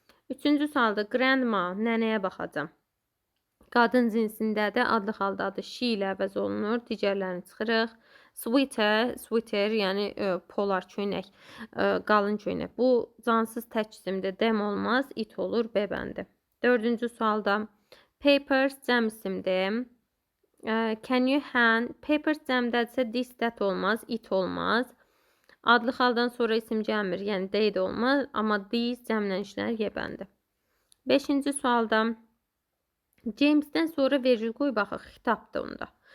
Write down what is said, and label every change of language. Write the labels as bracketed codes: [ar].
[az] Üçüncü sualda grandma, nənəyə baxacam. Qadın cinsindədir, adlı haldadır, she ilə əvəz olunur, digərlərini çıxırıq. Sweater, yəni polar köynək, qalın köynək. Bu cansız tək isimdir, dem olmaz, it olur, B bəndi. Dördüncü sualda papers, cəm isimdir. [en] Can you hand? [az] Papers cəmdədirsə this, that olmaz, it olmaz. Adlı xaldan sonra isim gəlmir, yəni they də olmaz. Amma these cəmlə işlənir, ye bəndi. Beşinci sualda James'dən sonra vergül qoy baxaq, xitabdır onda.